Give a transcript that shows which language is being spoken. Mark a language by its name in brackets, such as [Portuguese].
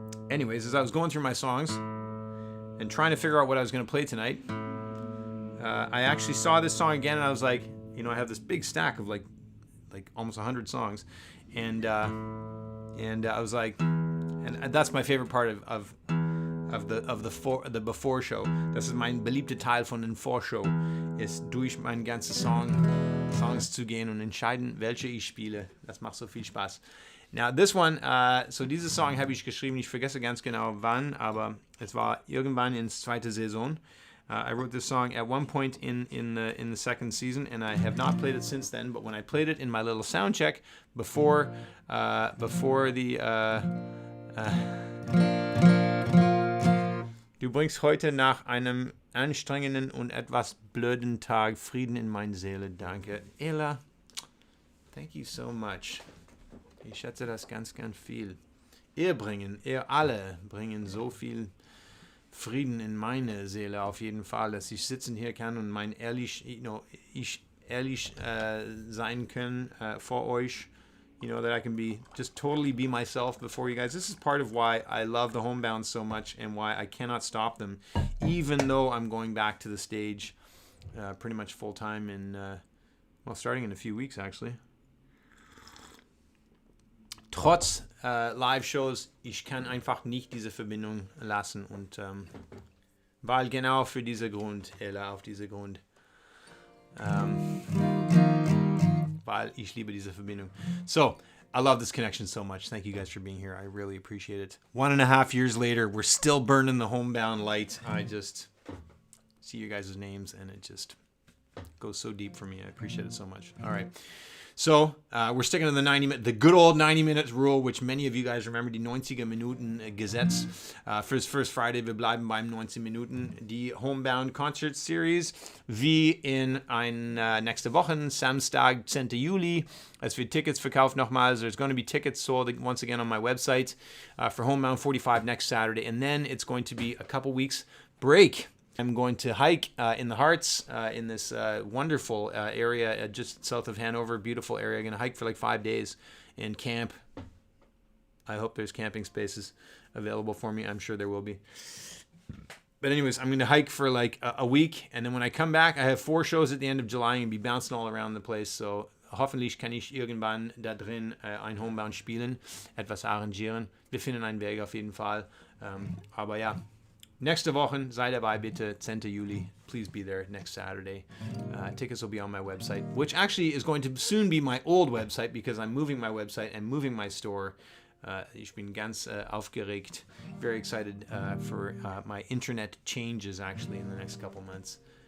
[English] Anyways, as I was going through my songs and trying to figure out what I was going to play tonight, I actually saw this song again, and I was like, I have this big stack of like almost 100 songs, and I was like, and that's my favorite part of the before show. [German] Das ist mein beliebter Teil von den Vorshow, ist durch meine ganze Songs zu gehen und entscheiden, welche ich spiele. Das macht so viel Spaß. [English] Now this one, [German] so diese Song habe ich geschrieben. Ich vergesse ganz genau wann, aber es war irgendwann ins zweite Saison. [English] I wrote this song at one point in the second season, and I have not played it since then. But when I played it in my little sound check before the [German] Du bringst heute nach einem anstrengenden und etwas blöden Tag Frieden in meine Seele. Danke, [English] Ella. Thank you so much. [German] Ich schätze das ganz viel. Ihr alle bringen so viel Frieden in meine Seele auf jeden Fall, dass ich sitzen hier kann und ich ehrlich sein kann vor euch. [English] That I can just totally be myself before you guys. This is part of why I love the Homebound so much and why I cannot stop them, even though I'm going back to the stage pretty much full time starting in a few weeks actually. [German] Trotz Live-Shows, ich kann einfach nicht diese Verbindung lassen und weil genau für diesen Grund, Ella, auf diesen Grund, weil ich liebe diese Verbindung. [English] So, I love this connection so much. Thank you guys for being here. I really appreciate it. 1.5 years later, we're still burning the Homebound light. I just see you guys' names and it just goes so deep for me. I appreciate it so much. All right. So we're sticking to the good old 90 minutes rule, which many of you guys remember, [German] die 90 Minuten Gesetz. Fürs First Friday, wir bleiben beim 90 Minuten. Die Homebound Concert Series, wie in nächste Woche, Samstag, 10. Juli. Es wird Tickets verkauft nochmal. [English] There's going to be tickets sold once again on my website for Homebound 45 next Saturday. And then it's going to be a couple weeks break. I'm going to hike in the Harz in this wonderful area just south of Hanover. Beautiful area. I'm going to hike for like 5 days and camp. I hope there's camping spaces available for me. I'm sure there will be. But anyways, I'm going to hike for like a week. And then when I come back, I have 4 shows at the end of July. I'm going to be bouncing all around the place. [German] So hoffentlich kann ich irgendwann da drin ein Homebound spielen, etwas arrangieren. Wir finden einen Weg auf jeden Fall. Aber ja. Nächste Woche, sei dabei bitte, 10. Juli. [English] Please be there next Saturday. Tickets will be on my website, which actually is going to soon be my old website because I'm moving my website and moving my store. [German] Ich bin ganz aufgeregt. [English] Very excited for my internet changes actually in the next couple months.